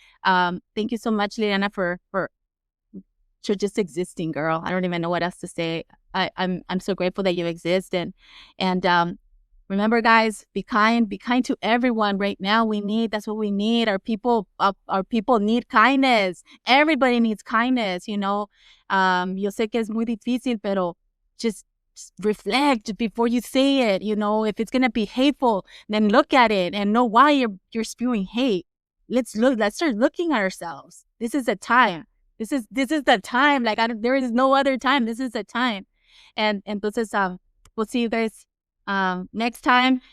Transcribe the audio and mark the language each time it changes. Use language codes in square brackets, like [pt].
[en] Thank you so much, Liliana, for just existing, girl. I don't even know what else to say. I'm so grateful that you exist, and remember, guys, be kind to everyone. Right now, that's what we need. Our people need kindness. Everybody needs kindness. [es] Yo sé que es muy difícil, pero [en] just reflect before you say it. If it's gonna be hateful, then look at it and know why you're spewing hate. Let's start looking at ourselves. This is the time. This is the time. Like, there is no other time. This is the time. And entonces, we'll see you guys next time.